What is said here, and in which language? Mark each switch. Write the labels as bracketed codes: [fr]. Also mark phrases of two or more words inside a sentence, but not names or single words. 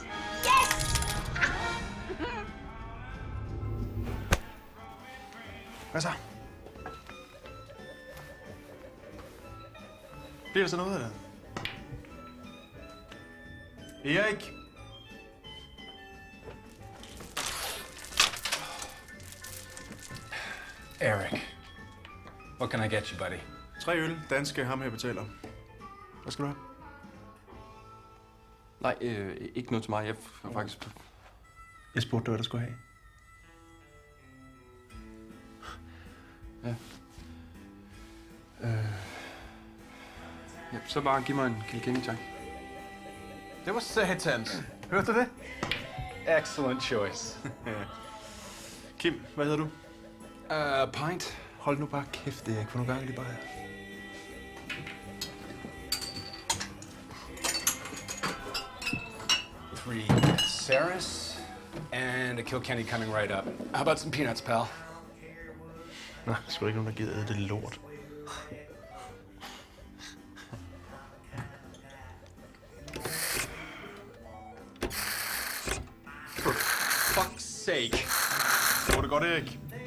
[en] Yes! [da] Hvad så? Bliver der så noget af det? Erik! Eric. [en] What can I get you, buddy? [da] 3 øl, danske, ham her betaler. Hvad skal du have? Nej, ikke noget til mig. Jeg har faktisk... Jeg spurgte dig, hvad du skulle have. Ja. Ja, så bare giv mig en Kilkenny, tak. Det var satans. Hørte du det? [en] Excellent choice. [da] Kim, hvad hedder du? Pint. Hold nu bare kæft, Erik, for nogle gange lige bare her. [en] Three Saris and a Kilkenny coming right up. How about some peanuts, pal? [da] Nej, der skulle ikke nogen, der gider det lort. [en] For fuck's sake. [da] Går det godt, Erik?